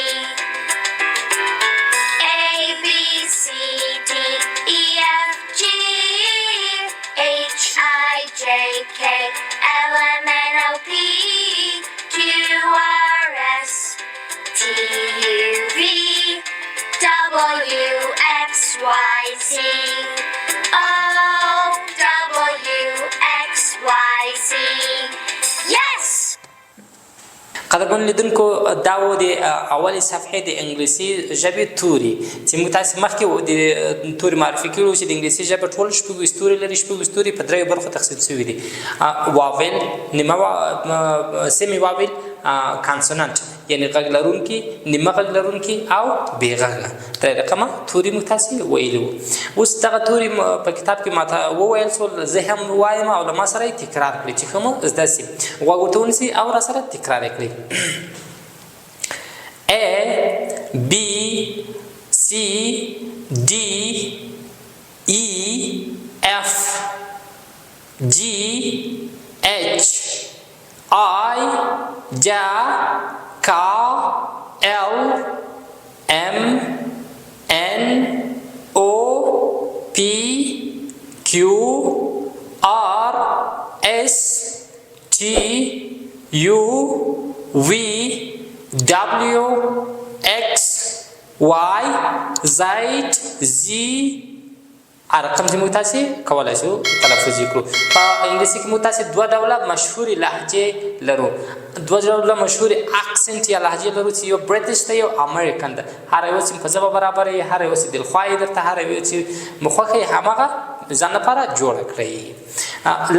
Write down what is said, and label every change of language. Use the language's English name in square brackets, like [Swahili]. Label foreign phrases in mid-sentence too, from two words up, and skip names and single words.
[English] A, B, C, D, E, F, G, H, I, J, K, L, M, N, O, P, Q, R, S, T, U, V, W, X, Y, Z. O, W, X, Y, Z. Yes! [Pashto] قدرمنو لیدونکو دا و د اولې صفحې د انګلیسي ژبې توري چې موږ تاسې مخکې د توري معرفي کړي وو چې د انګلیسي ژبه ټول شپږ ستوري لري. شپږ ستوري په دریو برخو تقسیم شوي دي: واویل، نیمه [English] semi vowel, [Pashto] کانسونانټ یعنې غږ لرونکي، نیمه غږ لرونکي او بې غږه. درې رقمه توري موږ تاسې ویلي وو. اوس دغه توري په کتاب کې ماته وویل شول، زه هم وایم او له ما سره یې تکرار کړئ چې ښه مو زده سي. غوږ ورته ونیسئ او را سره تکرار یې کړئ. [English] A, B, C, D, E, F, G, H, I, J, K, L, M, N, O, P, Q, R, S, T, U, V, W, X, Y, Z, Z. [Pashto] رقم چې موږ تاسې کولی شو تلفظ یې کړو. په انګلیسي کې موږ تاسې دوه ډوله مشهورې لهجې لرو، دوه ډوله مشهورې اکسنټ یا لهجې لرو چې یو برټش ده، یو امریکن ده. هر یو چې په ژبه برابر یې، هر یو چې دلخوا یې درته، هر یو چې مو خوښه یې هماغه ځان لپاره جوړه کړئ.